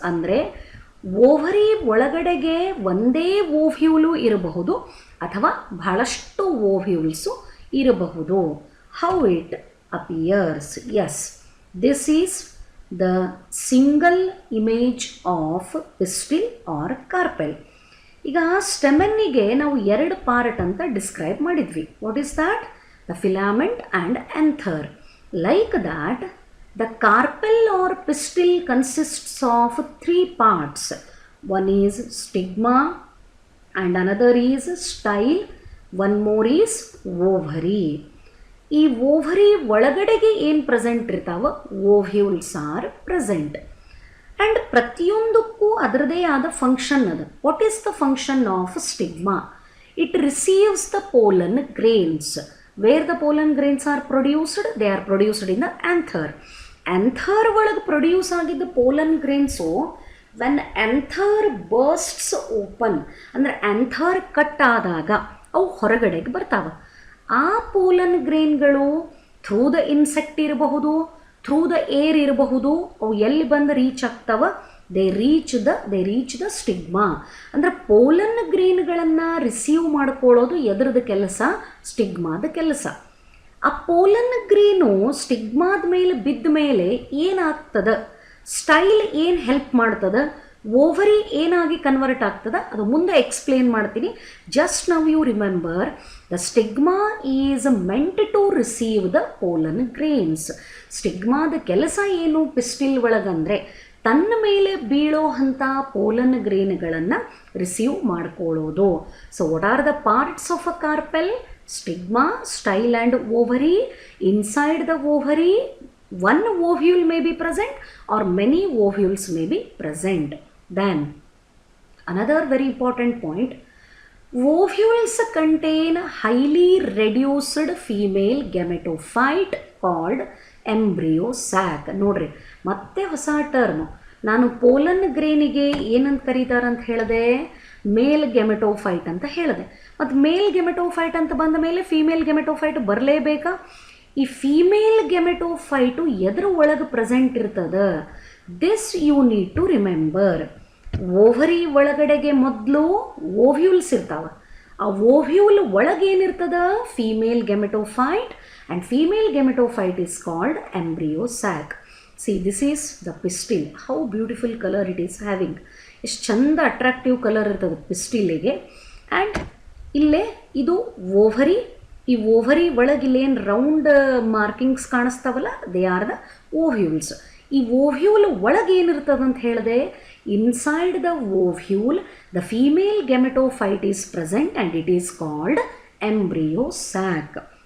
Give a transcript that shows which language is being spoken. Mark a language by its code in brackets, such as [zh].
[kn] ಅಂದರೆ ಓವರಿ ಒಳಗಡೆಗೆ ಒಂದೇ ಓವ್ಯೂಲು ಇರಬಹುದು ಅಥವಾ ಬಹಳಷ್ಟು ಓವ್ಯೂಲ್ಸು ಇರಬಹುದು. [en] How it appears? Yes, this is the single image of pistil or carpel. [kn] ಈಗ ಸ್ಟೆಮೆನ್ನಿಗೆ ನಾವು ಎರಡು ಪಾರ್ಟ್ ಅಂತ ಡಿಸ್ಕ್ರೈಬ್ ಮಾಡಿದ್ವಿ. [en] What is that? The filament and anther. Like that, the carpel or pistil consists of 3 parts. One is stigma and another is style, one more is ovary. [kn] ಈ ovary ಒಳಗಡೆಗೆ ಏನು present ಇರ್ತಾವ? [en] Ovules are present. [kn] And ಪ್ರತಿಯೊಂದಕ್ಕೂ ಅದರದೇ ಆದ function ಅದ. [en] What is the function of stigma? It receives the pollen grains. Where the pollen grains are produced? They are produced in the anther. [kn] Anther ಒಳಗೆ produce ಆಗಿದ್ದ pollen ಗ್ರೇನ್ಸು [en] when anther bursts open, [kn] ಅಂದರೆ anther cut ಆದಾಗ ಅವು ಹೊರಗಡೆಗೆ ಬರ್ತಾವೆ. ಆ pollen ಗ್ರೇನ್ಗಳು [en] through the insect [kn] ಇರಬಹುದು, [en] through the air [kn] ಇರಬಹುದು, ಅವು ಎಲ್ಲಿ ಬಂದು ರೀಚ್ ಆಗ್ತಾವ? [en] they reach the stigma. [kn] ಅಂದರೆ ಪೋಲನ್ ಗ್ರೇನ್ಗಳನ್ನು ರಿಸೀವ್ ಮಾಡ್ಕೊಳ್ಳೋದು ಎದ್ರದ್ದು ಕೆಲಸ? ಸ್ಟಿಗ್ಮಾದ ಕೆಲಸ. ಆ ಪೋಲನ್ ಗ್ರೇನು ಸ್ಟಿಗ್ಮಾದ ಮೇಲೆ ಬಿದ್ದ ಮೇಲೆ ಏನಾಗ್ತದೆ? ಸ್ಟೈಲ್ ಏನು ಹೆಲ್ಪ್ ಮಾಡ್ತದೆ? ಓವರಿ ಏನಾಗಿ ಕನ್ವರ್ಟ್ ಆಗ್ತದೆ? ಅದು ಮುಂದೆ ಎಕ್ಸ್ಪ್ಲೇನ್ ಮಾಡ್ತೀನಿ. [en] Just now you remember the stigma is meant to receive the pollen grains. [kn] ಸ್ಟಿಗ್ಮಾದ ಕೆಲಸ ಏನು ಪಿಸ್ಟಿಲ್ ಒಳಗಂದರೆ ತನ್ನ ಮೇಲೆ ಬೀಳೋ ಅಂಥ ಪೋಲನ್ ಗ್ರೇನ್ಗಳನ್ನು ರಿಸೀವ್ ಮಾಡ್ಕೊಳ್ಳೋದು. [en] So what are the parts of a carpel? Stigma, style and ovary. Inside the ovary, one ovule may be present or many ovules may be present. Then, another very important point, ovules contain highly reduced female gametophyte called embryo sac. [kn] ನೋಡ್ರಿ, ಮತ್ತೆ ಹೊಸ term. ನಾನು pollen ಗ್ರೇನಿಗೆ ಏನಂತ ಕರೀತಾರಂತ ಹೇಳಿದೆ? ಮೇಲ್ gametophyte ಅಂತ ಹೇಳಿದೆ. ಮತ್ತು ಮೇಲ್ gametophyte ಅಂತ ಬಂದ ಮೇಲೆ ಫೀಮೇಲ್ ಗೆಮೆಟೋಫೈಟ್ ಬರಲೇಬೇಕಾ? ಈ ಫೀಮೇಲ್ ಗೆಮೆಟೋಫೈಟು ಎದ್ರ ಒಳಗೆ ಪ್ರೆಸೆಂಟ್ ಇರ್ತದೆ? [en] This you need to remember. [kn] Ovary ಒಳಗಡೆಗೆ ಮೊದಲು ಓವ್ಯೂಲ್ಸ್ ಇರ್ತಾವೆ. ಆ ovule ಒಳಗೇನಿರ್ತದ? [en] Female gametophyte, and female gametophyte is called embryo sac. See, this is the pistil. How beautiful color it is having. [kn] ಎಷ್ಟು ಚಂದ ಅಟ್ರಾಕ್ಟಿವ್ ಕಲರ್ ಇರ್ತದೆ ಪಿಸ್ಟಿಲಿಗೆ. And ಇಲ್ಲೇ ಇದು ovary. ಈ ಓವರಿ ಒಳಗೆ ಇಲ್ಲೇನು round markings ಕಾಣಿಸ್ತಾವಲ್ಲ, [en] They are the ovules. [kn] ಈ ovule ಒಳಗೆ ಏನಿರ್ತದೆ ಅಂತ ಹೇಳಿದೆ? [en] Inside the ovule the female gametophyte is present and it is called embryo sac.